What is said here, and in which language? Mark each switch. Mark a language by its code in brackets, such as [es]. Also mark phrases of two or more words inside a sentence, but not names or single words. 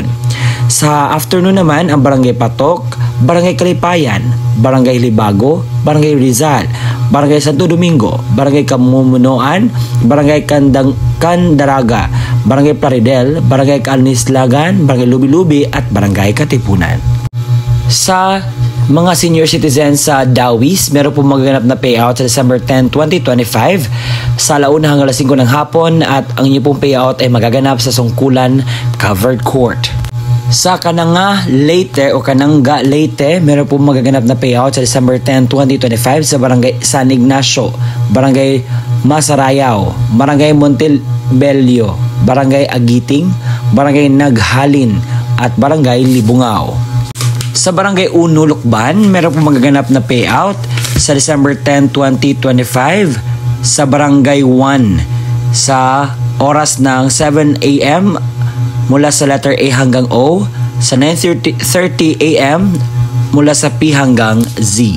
[tl] Sa afternoon naman, ang Barangay Patok, Barangay Kalipayan, Barangay Libago, Barangay Rizal, Barangay Santo Domingo, Barangay Kamumunuan, Barangay Candaraga, Barangay Plaridel, Barangay Kalnislagan, Barangay Lubi-Lubi at Barangay Katipunan. Sa mga senior citizens sa Dawis, meron po magaganap na payout sa December 10, 2025 sa 1 hanggang 5 ng hapon at ang inyong pong payout ay magaganap sa Sungkulan Covered Court. Sa kananga Leyte o kanangga Leyte, meron po magaganap na payout sa December 10, 2025 sa Barangay San Ignacio, Barangay Masarayaw, Barangay Montebello, Barangay Agiting, Barangay Naghalin at Barangay Libungao. Sa Barangay Uno Lukban, meron po magaganap na payout sa December 10, 2025 sa Barangay 1 sa oras ng 7 a.m. mula sa letter A hanggang O, sa 9:30 a.m. mula sa P hanggang Z.